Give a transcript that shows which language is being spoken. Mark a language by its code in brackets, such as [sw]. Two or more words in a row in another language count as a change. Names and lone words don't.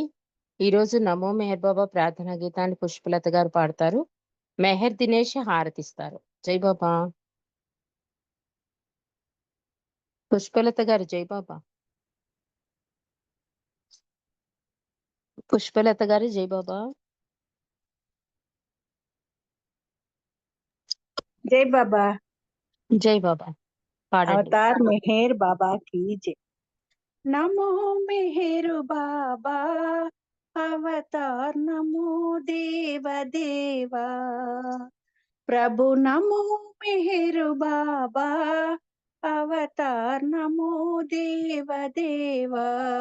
[te] ఈరోజు నమో మెహర్ బాబా ప్రార్థనా గీతాన్ని పుష్పలత గారు పాడతారు. మెహర్ దినేష్ హారతిస్తారు. జై బాబా. పుష్పలత గారు జై బాబా. పుష్పలత గారు జై బాబా. [hi] जय बाबा। [te] జై బాబా పాడండి. [hi] अवतार मेहर बाबा की जय। नमो मेहर बाबा, अवतार नमो देव देवा। प्रभु नमो मेहर बाबा, अवतार नमो देव देवा।